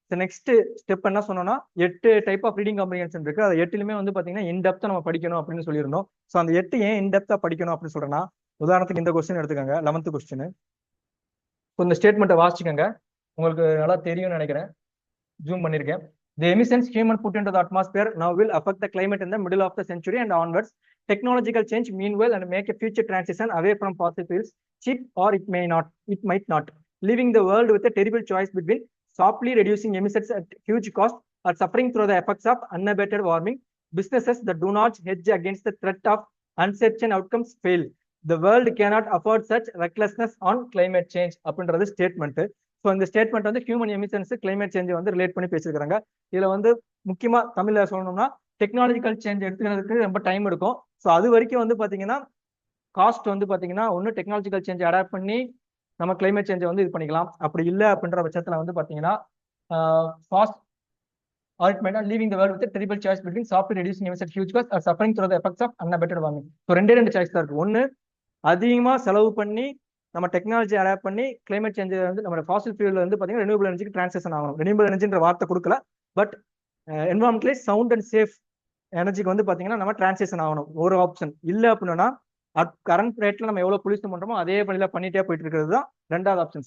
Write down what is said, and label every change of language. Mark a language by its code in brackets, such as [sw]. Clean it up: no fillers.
[ta] Next step என்ன சொன்னோம்னா 8 type of reading comprehension இருக்கு. அது 8லுமே வந்து பாத்தீங்கன்னா இன்டெப்தா நம்ம படிக்கணும் அப்படின்னு சொல்லியிருந்தோம். ஸோ அந்த 8 ஏன் இன்டெப்தா படிக்கணும் அப்படின்னு சொல்றேன்னா, உதாரணத்துக்கு இந்த கொஸ்டின் எடுத்துக்கோங்க, 11th கொஸ்டின். இந்த ஸ்டேட்மெண்ட்டை வாசிச்சுக்கோங்க, உங்களுக்கு நல்லா தெரியும்னு நினைக்கிறேன். ஜூம் பண்ணிருக்கேன். [en] The emissions human put into the atmosphere now will affect the climate in the middle of the century and onwards. Technological change meanwhile and make a future transition away from fossil fuels cheap, or it might not, leaving the world with a terrible choice between softly reducing emissions at huge cost or suffering through the effects of unabated warming. Businesses that do not hedge against the threat of uncertain outcomes fail. The world cannot afford such recklessness on climate change [ta] அப்படின்றது statement. So இந்த statement வந்து human emissions climate change வந்து relate பண்ணி பேசியிருக்காங்க. இதுல வந்து முக்கியமா தமிழ்ல சொல்லணும்னா டெக்னாலஜிக்கல் சேஞ்ச் எடுத்துக்கிறதுக்கு ரொம்ப டைம் எடுக்கும். ஸோ அது வரைக்கும் வந்து பாத்தீங்கன்னா காஸ்ட் வந்து பாத்தீங்கன்னா ஒன்னு டெக்னாலஜிக்கல் சேஞ்ச் அடாப்ட் பண்ணி நம்ம கிளைமேட் சேஞ்சை வந்து இது பண்ணிக்கலாம். அப்படி இல்லை அப்படின்ற பட்சத்துல வந்து பாத்தீங்கன்னா fast [en] leaving the world with a terrible choice between softly reducing emissions at huge cost or suffering through the effects of unabated warming. [ta] So ரெண்டு சாய்ஸ் தான் இருக்கு. ஒன்னு அதிகமா செலவு பண்ணி நம்ம டெக்னாலஜி அடாப்ட் பண்ணி கிளைமேட் சேஞ்ச் வந்து நம்ம ஃபாசில் ஃபியூல்ல வந்து பாத்தீங்கன்னா ரெனியூபிள் எனர்ஜிக்கு டிரான்சிஷன் ஆகணும். ரெனியூபிள் எனர்ஜின்ற வார்த்தை கொடுக்கல, பட் என்வரான்மெண்டலி சவுண்ட் அண்ட் சேஃப் எனர்ஜிக்கு வந்து பாத்தீங்கன்னா நம்ம டிரான்சிஷன் ஆகணும் ஒரு ஆப்ஷன். இல்ல அப்படின்னா கரண்ட் ரேட்ல நம்ம எவ்வளவு பொல்யூஷன் பண்றோமோ அதே வழியில பண்ணிட்டே போயிட்டு இருக்கிறது தான் ரெண்டாவது ஆப்ஷன்.